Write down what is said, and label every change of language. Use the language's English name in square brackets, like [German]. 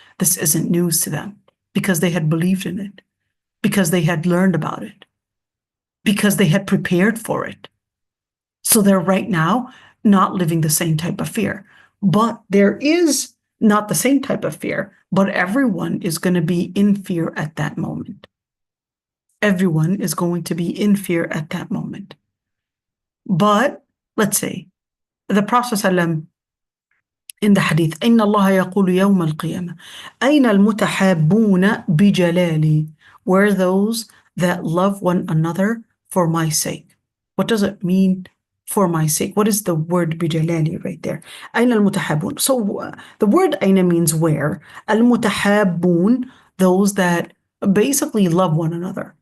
[English] This isn't news to them because they had believed in it, because they had learned about it, because they had prepared for it. So they're right now not living the same type of fear. But there is not the same type of fear, but everyone is going to be in fear at that moment. Everyone is going to be in fear at that moment. But let's say the Prophet ﷺ in the hadith, [Arabic] إن الله يقول يوم القيامة أين المتحابون بجلالي? [English] Where those that love one another for my sake. What does it mean? For my sake. What is the word بجلالي right there? [Arabic] أين المتحابون? [English] So the word أين means where. المتحابون, those that basically love one another.